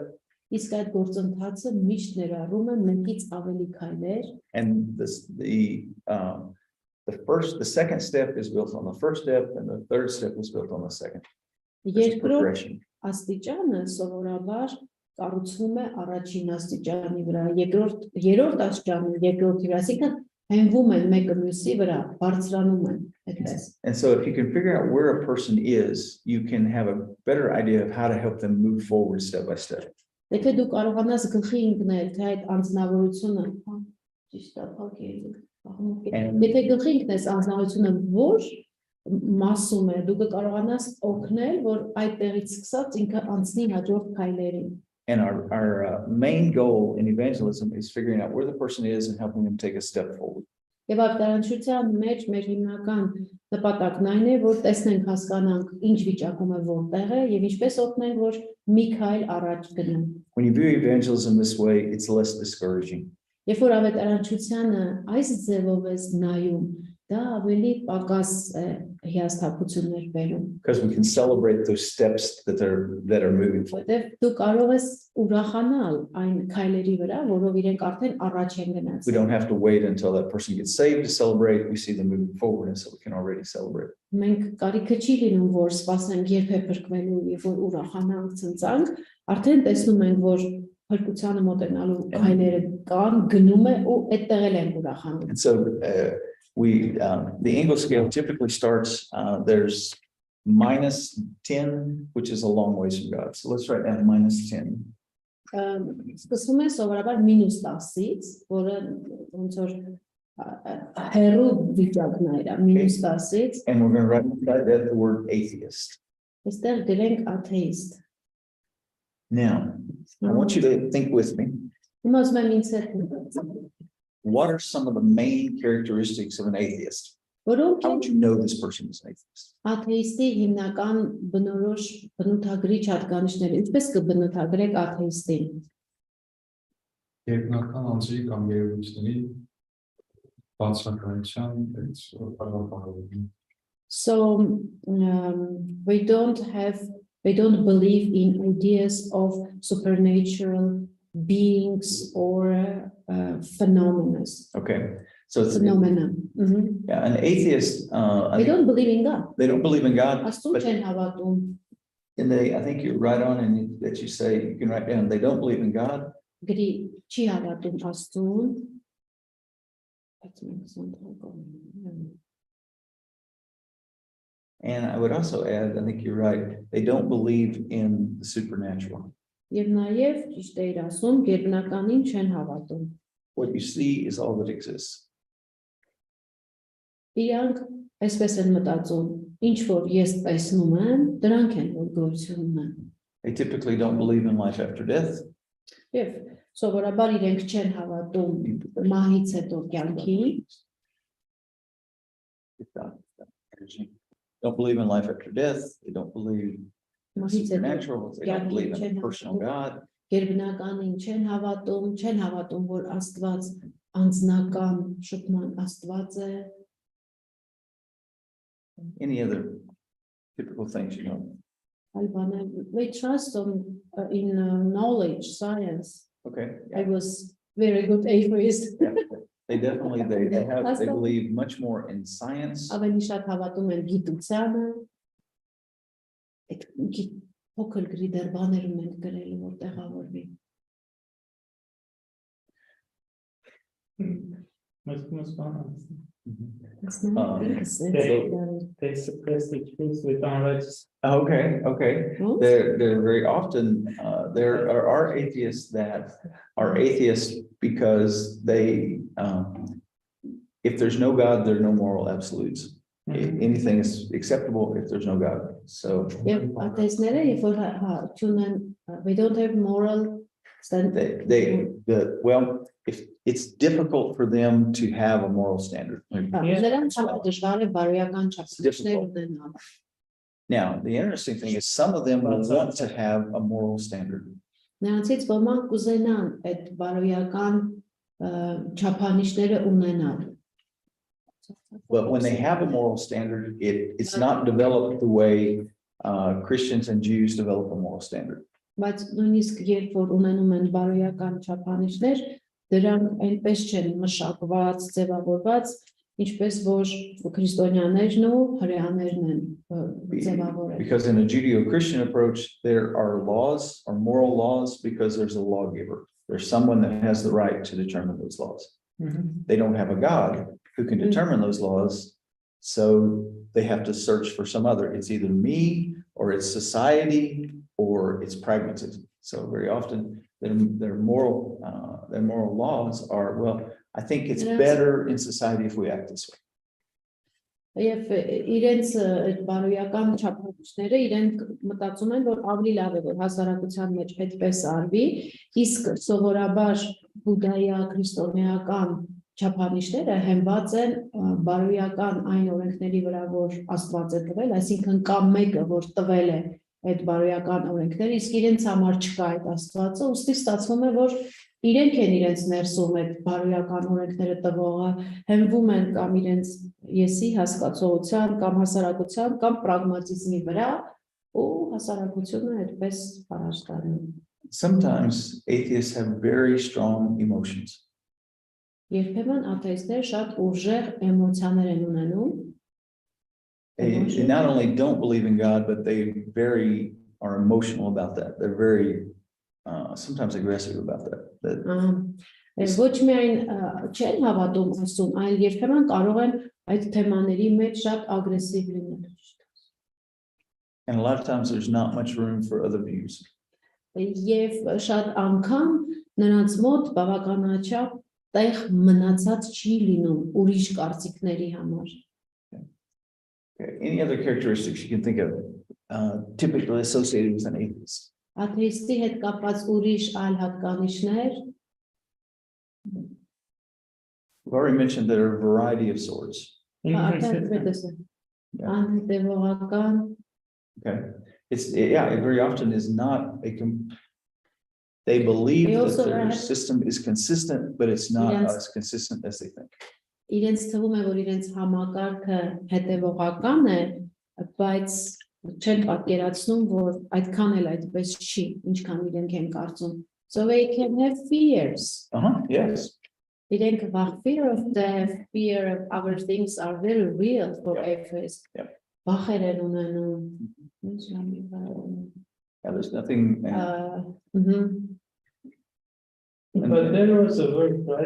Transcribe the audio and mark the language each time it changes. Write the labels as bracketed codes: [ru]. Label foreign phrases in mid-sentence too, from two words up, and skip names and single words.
[en] And the second step is built on the first step, and the third step is built on the second. Progression. [hy] կառուցվում է առաջին աստիճանի վրա, երրորդ աստիճանի երկրորդի վրա, այսինքն հենվում են մեկը մյուսի վրա, բարձրանում են այդպես։ [en] And so if you can figure out where a person is, you can have a better idea of how to help them move forward step by step. [hy] Եթե դու կարողանաս գլխի ընկնել, թե այդ անձնավորությունը, ճիշտ է, փոքր։ Եթե գլխի ընկնես անձնավորությունը որ մասում է, դու կկարողանաս օգնել, որ այդ տեղից սկսած ինքը անցնի հաջորդ քայլերին։ [en] And our main goal in evangelism is figuring out where the person is and helping them take a step forward. [hy] Եվ ավետարանչության մեջ մեր հիմնական նպատակն այն է, որ տեսնենք, հասկանանք, ինչ վիճակում է որտեղ է եւ ինչպես օգնենք, որ մի քայլ առաջ գնան։ [en] When you view evangelism this way, it's less discouraging. [hy] Երբ որ ավետարանչությանը այս ձևով ես նայում, դա ավելի պակաս հիասթափություններ բերում։ [en] Because we can celebrate those steps that are moving forward. [hy] Որտեվ դու կարող ես ուրախանալ այն քայլերի վրա, որով իրենք արդեն առաջ են գնացել։ [en] We don't have to wait until that person gets saved to celebrate. We see them moving forward, and so we can already celebrate. [hy] Մենք կարիքը չի լինում, որ սպասենք երբ է փրկվելու եւ որ ուրախանանք, ցնցանք, արդեն տեսնում ենք, որ փրկությանը մոտենալու քայլերը կան, գնում է ու այդտեղ էլ են ուրախանում։ [en] And so the English scale typically starts, there's -10, which is a long ways from God. So let's write down -10. [hy] Սկսվում է սովորաբար -10-ից, որը ոնց որ հերո վիճակն է, -10-ից։ [en] And we're going to write inside that the word atheist. [hy] Այստեղ գրենք աթեիստ։ [en] Now, I want you to think with me. [hy] Հիմա ուզում եմ ինձ հետ մտածել։ [en] What are some of the main characteristics of an atheist? [hy] Որոնք [en] How would you know this person is an atheist? [hy] աթեիստի հիմնական բնորոշ բնութագրիչ հատկանիշները, ինչպես կբնութագրեք աթեիստին։ Երկնական անձի կամ երևույթների բացականության այս առավելություն։ [en] So they don't believe in ideas of supernatural beings or phenomena. Okay, so it's Phenomena. yeah, an atheist. They don't believe in God. They don't believe in God. [hy] Աստծուն [en] But [hy] չեն հավատում։ [en] I think you're right on, and that you say you can write down. They don't believe in God. [hy] Գրի չի հավատում Աստծուն։ [en] And I would also add, I think you're right. They don't believe in the supernatural. [hy] Եվ նաև ճիշտ է իր ասում, գերբնականին չեն հավատում։ [en] What you see is all that exists. [hy] Իրանք այսպես են մտածում, ինչ որ ես տեսնում եմ, դրանք են որ գոյություն ունեն։ [en] They typically don't believe in life after death. [hy] Եվ սովորաբար իրենք չեն հավատում մահից հետո կյանքին, [en] Don't believe in life after death. They don't believe in the [hy] մահից հետո [en] supernatural. They don't believe in a personal God. [hy] գերբնականին չեն հավատում, որ Աստված անձնական շփման Աստված է։ [en] Any other typical things, you know? [hy] Այլ բաներ, [en] they trust in knowledge, science. Okay. I was very good atheist. Yeah. They definitely, they believe much more in science. [hy] Ավելի շատ հավատում են գիտությանը։ Այդ փոքր գրի դեռ բաներ ունենք գրելու, որ տեղավորվի։ [en] They suppress the truth with unrighteous. Okay. Hmm? They're very often, there are atheists that are atheists because they, if there's no God, there are no moral absolutes. Anything is acceptable if there's no God. So [hy] Եվ աթեիստները, երբ որ չունեն, [en] we don't have moral standard. well, if it's difficult for them to have a moral standard. [hy] Նրանց համար դժվար է բարոյական չափանիշներ ունենալ։ [en] Now, the interesting thing is some of them will want to have a moral standard. [hy] Նրանցից ոմանք կուզենան այդ բարոյական չափանիշները ունենալ։ [en] But when they have a moral standard, it's not developed the way Christians and Jews develop a moral standard. [hy] Բայց նույնիսկ երբ որ ունենում են բարոյական չափանիշներ, դրանք այնպես չեն մշակված, ձևավորված, ինչպես որ քրիստոնյաներն ու հրեաներն են ձևավորել։ [en] Because in a Judeo-Christian approach, there are laws or moral laws because there's a lawgiver. There's someone that has the right to determine those laws. They don't have a God who can determine those laws, so they have to search for some other. It's either me or it's society or it's pragmatism. So very often their moral laws are, well, I think it's better in society if we act this way. [hy] Եվ իրենց այդ բարոյական չափանիշները իրենք մտածում են, որ ավելի լավ է, որ հասարակության մեջ այդպես արվի, իսկ սովորաբար բուդդայա քրիստոնեական չափանիշները հենված են բարոյական այն օրենքների վրա, որ Աստված է տվել, այսինքն կամ մեկը, որ տվել է այդ բարոյական օրենքները, իսկ իրենց համար չկա այդ Աստվածը, ուստի ստացվում է, որ իրենք են իրենց ներսում այդ բարոյական օրենքները տվողը, հենվում են կամ իրենց եսի հասկացողության, կամ հասարակության, կամ պրագմատիզմի վրա, ու հասարակությունը այդպես հարաշտանում։ [en] Sometimes atheists have very strong emotions. [hy] Երբեմն աթեիստները շատ ուժեղ էմոցիաներ են ունենում։ [en] They not only don't believe in God, but they are emotional about that. They're very sometimes aggressive about that. [hy] Ոչ միայն չեն հավատում Աստծուն, այլ երբեմն կարող են այդ թեմաների մեջ շատ ագրեսիվ լինել։ [en] And a lot of times there's not much room for other views. [hy] Եվ շատ անգամ նրանց մոտ բավականաչափ տեղ մնացած չի լինում ուրիշ կարծիքների համար։ [en] Any other characteristics you can think of typically associated with an atheist? [hy] Աթեիստի հետ կապված ուրիշ այլ հատկանիշներ։ [en] We've already mentioned there are a variety of sorts. [hy] Անհետևողական։ [en] Okay. It very often is not they believe that their system is consistent, but it's not as consistent as they think. [hy] Իրենց թվում է, որ իրենց համակարգը հետևողական է, բայց չեն պատկերացնում, որ այդքան էլ այդպես չի, ինչքան իրենք են կարծում. [en] So they can have fears. Yes. Irենք fear of death, fear of other things are very real for atheists. [hy] Վախեր են ունենում. [en] There's nothing. But there was a word, right?